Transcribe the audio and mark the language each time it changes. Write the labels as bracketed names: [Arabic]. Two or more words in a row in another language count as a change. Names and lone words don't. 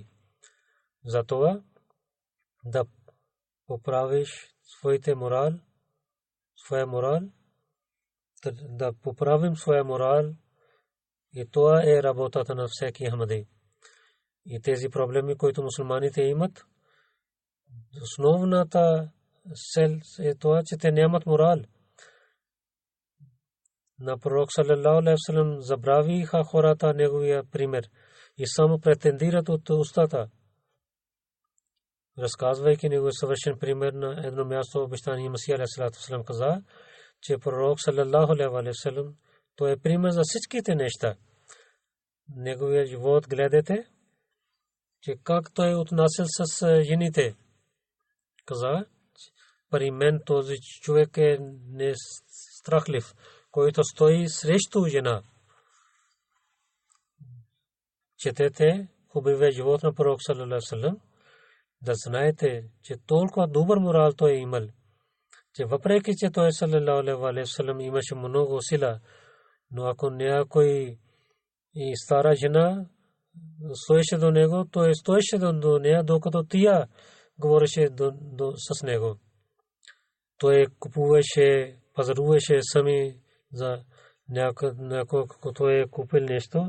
[Bulgarian] Затова да поправиш своя морал, да поправим своя морал. И това е работата на всеки Ахмади. И тези проблеми, които мусулманите имат, основната цел е това, че те нямат морал. На пророк [Arabic] صلى الله عليه وسلم [Bulgarian] забравиха хората неговия пример и само претендират от устата. Разказвайки неговия съвършен пример на едно място, обещания Масих [Arabic] عليه السلام [Bulgarian] каза, че пророк [Arabic] صلى الله عليه وسلم [Bulgarian] той е пример за всичките неща. Неговия живот гледате, че как той отнасял с жените. Каза, при мен този човек е не страхлив, който стои срещу жена. Четете хубавия живот на пророк [Arabic] صلى الله عليه وسلم, [Bulgarian] да знаете, че толкова добър морал той е имал, че въпреки че той [Arabic] صلى الله عليه وسلم [Bulgarian] имаше много сила, но ако някой и стара жена стоеше до него, той стоеше до нея, докато тя говореше с него. Той купуваше, пазаруваше сами за някой, който е купил нещо.